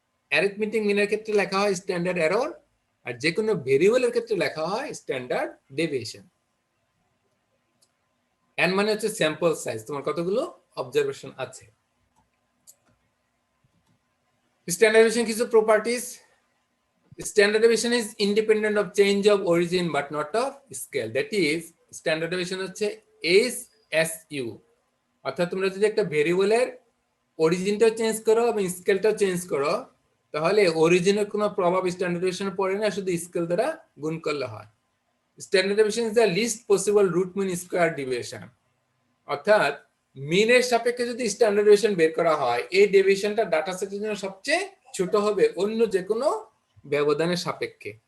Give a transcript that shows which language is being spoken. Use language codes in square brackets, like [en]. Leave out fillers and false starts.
[bn] Arithmetic মিনের ক্ষেত্রে লেখা হয় স্ট্যান্ডার্ড এরর, আর যে কোনো ভেরিয়েবলের ক্ষেত্রে লেখা হয় স্ট্যান্ডার্ড ডেভিয়েশন। এন মানে হচ্ছে স্যাম্পল সাইজ, তোমার কতগুলো অবজারভেশন আছে। স্ট্যান্ডার্ড ডেভিয়েশন কিছু properties. [en] Standard deviation is independent of change of origin but not of scale. That is, [bn] standard deviation হচ্ছে SSU, অর্থাৎ তোমরা যদি একটা ভেরিয়েবলের অরিজিনটাও চেঞ্জ করো এবং স্কেলটাও চেঞ্জ করো, তাহলে অরিজিনের কোনো প্রভাব স্ট্যান্ডার্ড ডেভিয়েশনে পড়ে না, শুধু স্কেল দ্বারা গুণ করলে হয়। [en] standard deviation is the least possible root mean square deviation, [bn] অর্থাৎ মিনের সাপেক্ষে যদি স্ট্যান্ডার্ড ডেভিয়েশন বের করা হয়, এই ডেভিয়েশনটা ডাটা সেটের জন্য সবচেয়ে ছোট হবে অন্য যে কোনো ব্যবধানের সাপেক্ষে।